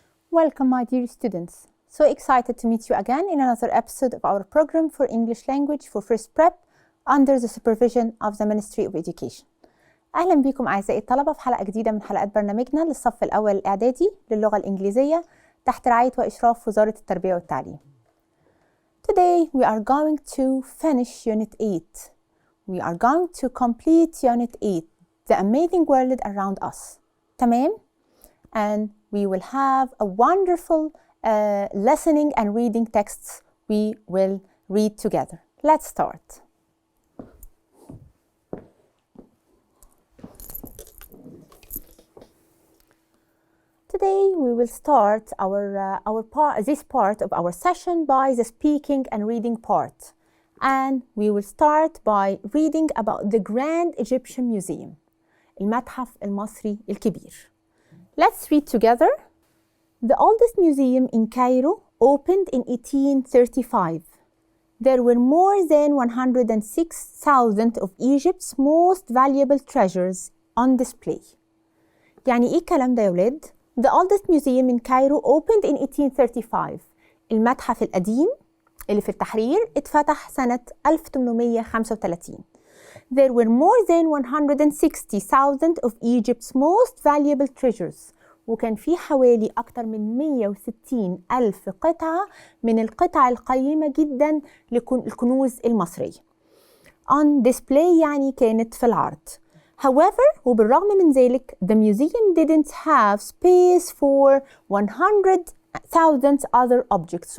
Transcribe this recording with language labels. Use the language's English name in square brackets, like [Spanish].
[English] Welcome, my dear students. So excited to meet you again in another episode of our program for English language for first prep under the supervision of the Ministry of Education. [Arabic] أهلا بكم أعزائي الطلبة في حلقة جديدة من حلقات برنامجنا للصف الأول الإعدادي للغة الإنجليزية تحت رعاية وإشراف وزارة التربية والتعليم. [English] Today we are going to finish Unit 8. We are going to complete Unit 8, the amazing world around us. [Arabic] تمام؟ [English] And we will have a wonderful listening and reading texts we will read together. Let's start. Today we will start this part of our session by the speaking and reading part. And we will start by reading about the Grand Egyptian Museum, [Arabic] المتحف المصري الكبير. [English] Let's read together. The oldest museum in Cairo opened in 1835. There were more than 106,000 of Egypt's most valuable treasures on display. [Arabic] يعني إيه الكلام ده يا ولاد؟ [English] The oldest museum in Cairo opened in 1835. [Arabic] المتحف القديم اللي في التحرير اتفتح سنة 1835. [English] There were more than 160,000 of Egypt's most valuable treasures. [Arabic] وكان في حوالي أكتر من 160 ألف قطعة من القطع القيمة جدا للكنوز المصرية. [English] On display [Arabic] يعني كانت في العرض. [English] However, [Arabic] وبالرغم من ذلك, [English] the museum didn't have space for 100,000 other objects.